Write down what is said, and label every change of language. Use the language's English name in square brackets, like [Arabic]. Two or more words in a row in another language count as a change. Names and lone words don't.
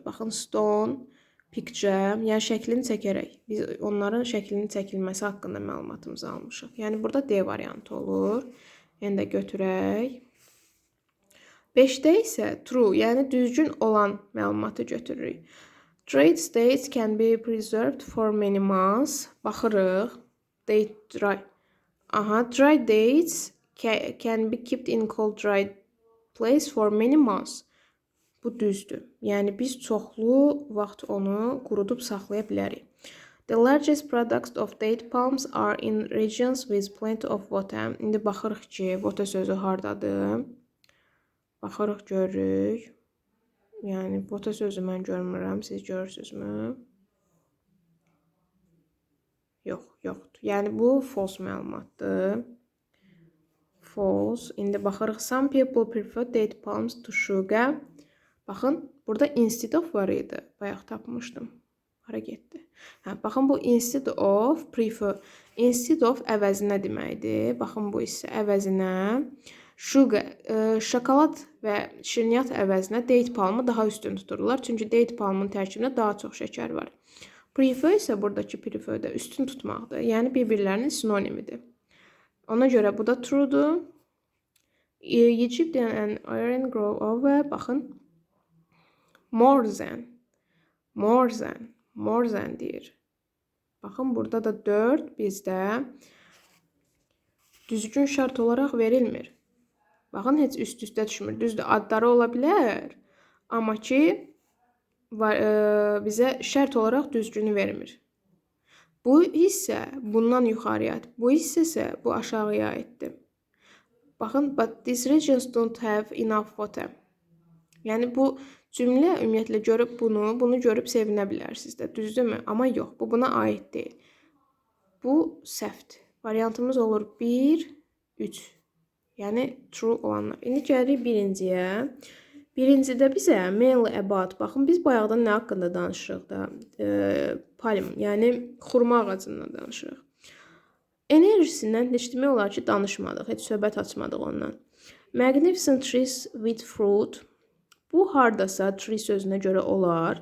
[Azerbaijani] Baxın, stone, picture, yəni şəklini çəkərək. Biz onların şəklinin çəkilməsi haqqında məlumatımızı almışıq. Yəni burada D variantı olur. Yəni də götürək. 5-də isə true, yəni düzgün olan məlumatı götürürük. [English] Dried dates can be preserved for many months. [Azerbaijani] Baxırıq. [English] Dry dates can be kept in cold dried place for many months. [Azerbaijani] Bu düzdür. Yəni biz çoxlu vaxt onu qurudub saxlaya bilərik. [English] The largest products of date palms are in regions with plenty of water. [Azerbaijani] İndi baxırıq ki, water sözü hardadır? Baxırıq, görürük. Yəni water sözü mən görmürəm, siz görürsünüzmü? Yox, yoxdur. Yəni bu false məlumatdır. False. İndi baxırıq, [English] some people prefer date palms to sugar. [Azerbaijani] Baxın, burada [English] instead of [Azerbaijani] var idi. Bayaq tapmışdım. Hara getdi? Baxın, bu [English] instead of, [Azerbaijani] prefer. [English] Instead of [Azerbaijani] əvəzinə deməkdir. Baxın, bu isə əvəzinə. Sugar, şokolad və şirniyyat əvəzinə [English] date palmı [Azerbaijani] daha üstün tuturlar. Çünki [English] date palmın [Azerbaijani] tərkibində daha çox şəkər var. Prefer isə buradakı preferdə üstün tutmaqdır. Yəni, bir-birlərinin sinonimidir. Ona görə bu da true'dur. [English] Egypt and Iran grow over. [Azerbaijani] Baxın. [English] More than [Azerbaijani] deyir. Baxın, burada da 4 bizdə düzgün şərt olaraq verilmir. Baxın, heç üst-üstə düşmür. Düzdür, adları ola bilər. Amma ki, bizə şərt olaraq düzgünü vermir. Bu hissə bundan yuxarıya aid. Bu hissə isə bu aşağıya aiddir. Baxın, [English] but these regions don't have enough water. [Azerbaijani] Yəni, bu cümlə ümumiyyətlə görüb bunu görüb sevinə bilərsiniz də, düzdürmü? Amma yox, bu buna aid deyil. Bu səhvdir. Variantımız olur 1, 3. Yəni, true olanlar. İndi gəlirik birinciyə. Birincidə bizə [English] mainly about, [Azerbaijani] baxın, biz bayaqdan nə haqqında danışırıq da? Palm, yəni xurma ağacından danışırıq. Enerjisindən heç demək olar ki, danışmadıq, heç söhbət açmadıq ondan. [English] Magnificent trees with fruit. [Azerbaijani] Bu hardasa tree sözünə görə olar.